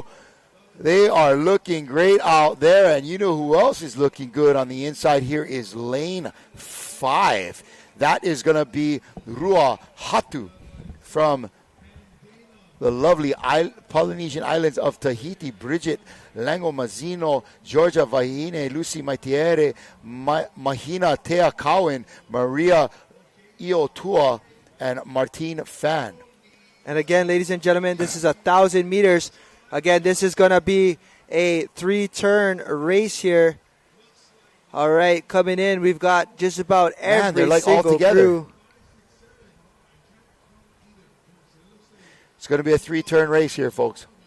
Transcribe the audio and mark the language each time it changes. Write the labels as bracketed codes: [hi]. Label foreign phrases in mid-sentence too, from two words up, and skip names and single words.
[en] They are looking great out there, and you know who else is looking good on the inside here is lane 5. That is going to be Rua Hatu from the lovely Polynesian islands of Tahiti. Bridget Lango Mazzino, Georgia Vahine, Lucy Maitiere, Mahina Tea Cowan, Maria Iotua, and Martine Fan. And again, ladies and gentlemen, this is 1,000 meters. Again, this is going to be a 3-turn race here. All right, coming in, we've got just about every like single all together. crew. It's going to be a 3-turn race here, folks.